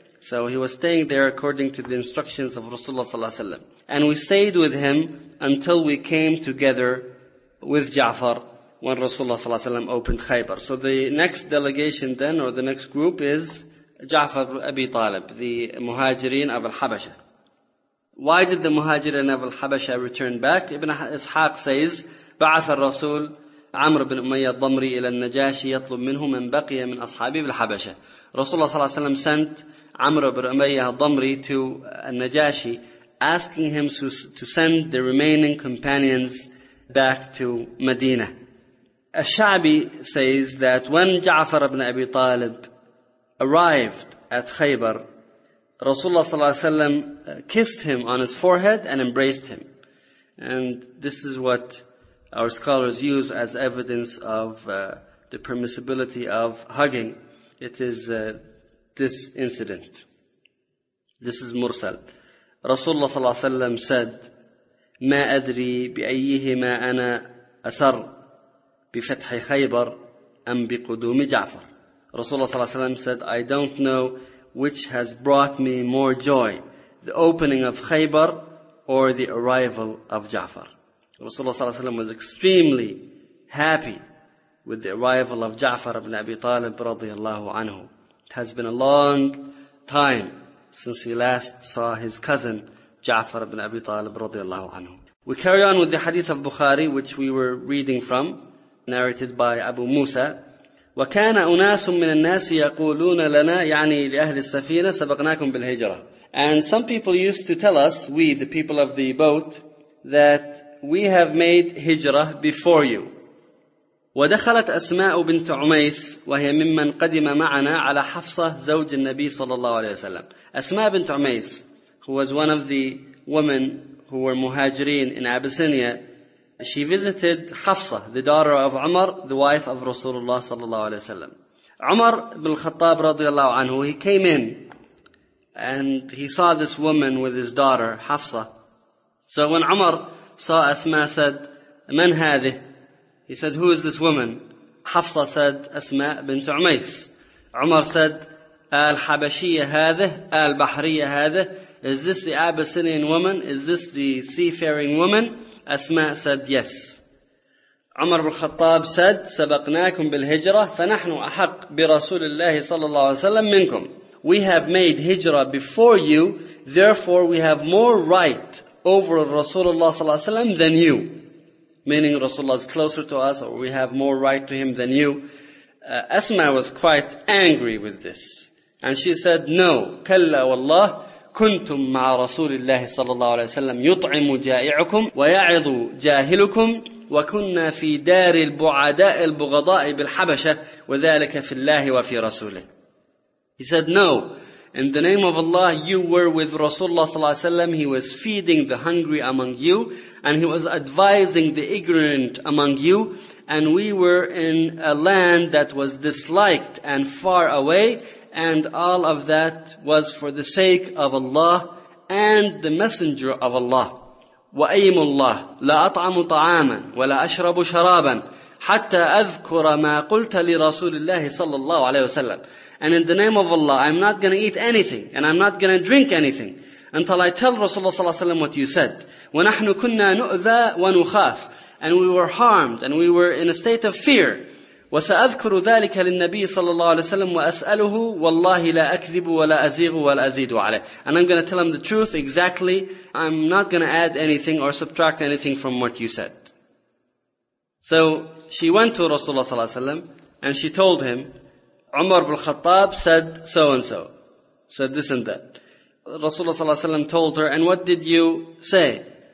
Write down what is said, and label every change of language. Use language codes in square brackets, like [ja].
[en] So he was staying there according to the instructions of Rasulullah sallallahu alayhi wa sallam. And we stayed with him until we came together with Ja'far when Rasulullah sallallahu alayhi wa sallam opened Khaybar. So the next delegation then, or the next group, is Ja'far Abi Talib, the Muhajirin of Al-Habasha. Why did the Muhajirin of Al-Habasha return back? Ibn Ishaq says, [ar] بعث الرسول عمر بن أمية الضمري إلى النجاشي يطلب منه من بقي من أصحابه بالحبشة. [en] Rasulullah sallallahu alayhi wa sallam sent عمر بن أمية الضمري to النجاشي, asking him to send the remaining companions back to Medina. الشعبي says that when Ja'far ibn Abi Talib arrived at Khaybar, Rasulullah sallallahu alayhi wa sallam kissed him on his forehead and embraced him. And this is what our scholars use as evidence of the permissibility of hugging. It is this incident. This is Mursal. Rasulullah sallallahu alayhi wa sallam said, [ar] ما أدري بأيهما أنا أسر بفتح خيبر أم بقدوم جعفر. [en] Rasulullah sallallahu alayhi wa sallam said, I don't know which has brought me more joy, the opening of Khaybar or the arrival of Ja'far. Rasulullah ﷺ was extremely happy with the arrival of Ja'far ibn Abi Talib radiyallahu anhu. It has been a long time since he last saw his cousin Ja'far ibn Abi Talib radiyallahu anhu. We carry on with the hadith of Bukhari, which we were reading from, narrated by Abu Musa. [ar] وكان أناس من الناس يقولون لنا يعني لأهل السفينة سبقناكم بالهجرة. [en] And some people used to tell us, we, the people of the boat, that we have made hijrah before you. [ar] ودخلت أسماء بنت عميس وهي ممن قدم معنا على حفصة زوج النبي صلى الله عليه وسلم. [en] أسماء بنت عميس, who was one of the women who were مهاجرين in Abyssinia, she visited Hafsa, the daughter of Umar, the wife of Rasulullah sallallahu alayhi wa sallam. Umar ibn al-Khattab radiyallahu anhu, he came in and he saw this woman with his daughter, Hafsa. So when Umar saw Asma, said, [ar] من هذه? [en] He said, who is this woman? Hafsa said, Asma bint Umais. Umar said, Al-Habashiyya هذه, Al-Bahriyya هذه. Is this the Abyssinian woman? Is this the seafaring woman? Asma said, yes. Umar ibn al-Khattab said, [ar] سبقناكم بالهجرة فنحن أحق برسول الله صلى الله عليه وسلم منكم. [en] We have made hijrah before you, therefore we have more right over Rasulullah صلى الله عليه وسلم than you. Meaning Rasulullah is closer to us, or we have more right to him than you. Asma was quite angry with this. And she said, no, [ar] كلا والله. كنتم مع رسول الله صلى الله عليه وسلم يطعم جائعكم ويعظ جاهلكم وكنا في دار البعداء البغضاء بالحبشة وذلك في الله وفي رسوله. [en] He said, no, in the name of Allah, you were with Rasulullah صلى الله عليه وسلم. He was feeding the hungry among you, and he was advising the ignorant among you, and we were in a land that was disliked and far away. And all of that was for the sake of Allah and the Messenger of Allah. [ar] وأيم الله لا أطعم طعاما ولا أشرب شرابا حتى أذكر ما قلت لرسول الله صلى الله عليه وسلم. [en] And in the name of Allah, I'm not going to eat anything and I'm not going to drink anything until I tell Rasulullah صلى الله عليه وسلم what you said. [ar] ونحن كنا نؤذى ونخاف. [en] And we were harmed and we were in a state of fear. [ar] وسأذكر ذلك للنبي صلى الله عليه وسلم وأسأله والله لا أكذب ولا أزيغ ولا أزيد عليه. [en] And I'm going to tell him the truth exactly. I'm not going to add anything or subtract anything from what you said. So she went to Rasulullah صلى الله عليه وسلم and she told him, عمر بن الخطاب said so and so, said this and that. Rasulullah صلى الله عليه وسلم told her, and what did you say?